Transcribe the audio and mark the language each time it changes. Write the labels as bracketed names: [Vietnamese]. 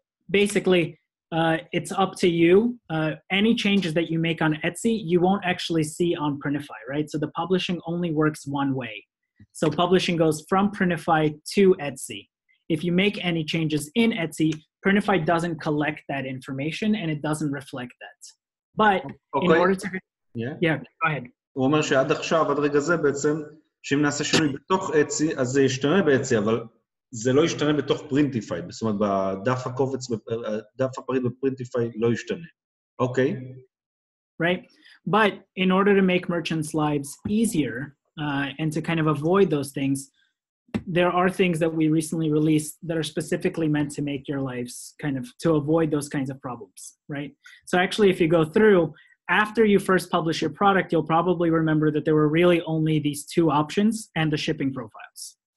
[English] Basically, it's up to you. Any changes that you make on Etsy, you won't actually see on Printifiy, right? So the publishing only works one way. So publishing goes from Printifiy to Etsy. If you make any changes in Etsy, Printifiy doesn't collect that information and it doesn't reflect that. But in order to... Yeah, go ahead. [Hebrew] הוא אומר שעד עכשיו, עד רגע זה בעצם, שאם נעשה שינוי בתוך אצי, אז זה ישתנה באצי, אבל זה לא ישתנה בתוך פרינטיפיי. זאת אומרת, בדף הקובץ, דף הפריט בפרינטיפיי לא ישתנה. אוקיי? [English] Right. But in order to make merchants' lives easier and to kind of avoid those things, there are things that we recently released that are specifically meant to make your lives kind of, to avoid those kinds of problems, right? So actually, if you go through, after you first publish your product, you'll probably remember that there were really only these two options and the shipping profiles.